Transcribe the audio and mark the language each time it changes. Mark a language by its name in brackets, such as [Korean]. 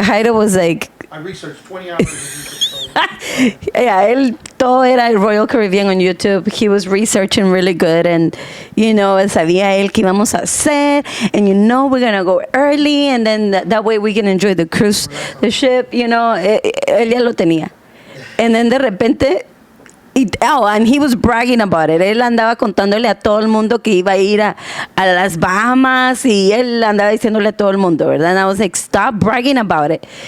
[English] Haida was like, I researched 20 hours of research. [Spanish] yeah, él todo era Royal Caribbean on YouTube. [English] He was researching really good, and you know, [Spanish] sabía él que íbamos a hacer, [English] and you know, we're gonna go early, and then that way we can enjoy the cruise, the ship. You know, [Spanish] él ya lo tenía, [English] and then [Spanish] de repente. [English] And he was bragging about it. [Spanish] Él andaba contándole a todo el mundo que iba a ir a las Bahamas, y él andaba diciéndole a todo el mundo, ¿verdad? [English] And I was like, stop bragging about it.